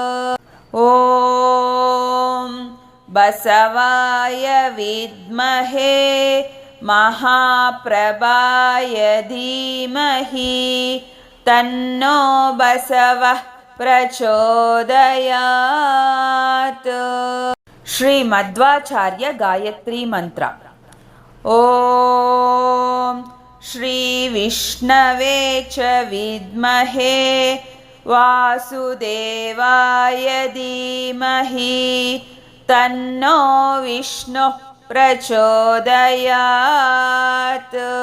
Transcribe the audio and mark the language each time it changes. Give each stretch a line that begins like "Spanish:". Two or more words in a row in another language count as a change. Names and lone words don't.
Sanskrit: ಓಂ ಬಸವಾಯ ವಿದ್ಮಹೇ ಮಹಾಪ್ರಭಾಯ ಧೀಮಹಿ ತನ್ನೋ ಬಸವಃ ಪ್ರಚೋದಯಾತ್. ಶ್ರೀ ಮಧ್ವಾಚಾರ್ಯ ಗಾಯತ್ರಿ ಮಂತ್ರ. ಓಂ ಶ್ರೀ ವಿಷ್ಣವೇ ಚ ವಿದ್ಮಹೇ ವಾಸುದೇವಾಯ ಧೀಮಹಿ तन्नो विष्णुः प्रचोदयात्।